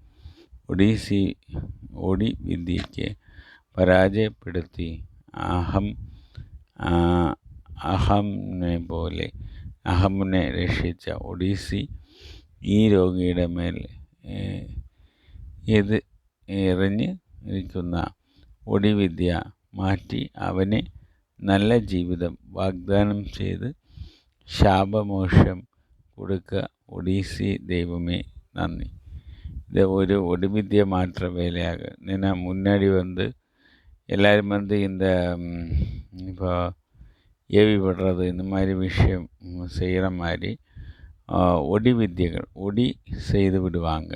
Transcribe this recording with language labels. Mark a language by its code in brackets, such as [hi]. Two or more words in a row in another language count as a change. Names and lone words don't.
[ml] ഒടിവിദ്യയ്ക്ക് പരാജയപ്പെടുത്തി അഹമ്നെ രക്ഷിച്ച ഒഡീസി ഈ രോഗിയുടെ മേൽ എറിഞ്ഞിരിക്കുന്ന ഒടിവിദ്യ മാറ്റി അവന് നല്ല ജീവിതം വാഗ്ദാനം ചെയ്ത് ശാപമോക്ഷം കൊടുക്കുക. ഒഡീസി ദൈവമേ നന്ദி. [ta] இது ஒரு ஒடிவித்ய மாற்ற வேலையாக ஏன்னா முன்னாடி எல்லோரும் இந்த இப்போ ஏவி விடுறது இந்த மாதிரி விஷயம் செய்கிற மாதிரி ஒடிவித்யகள் செய்து விடுவாங்க.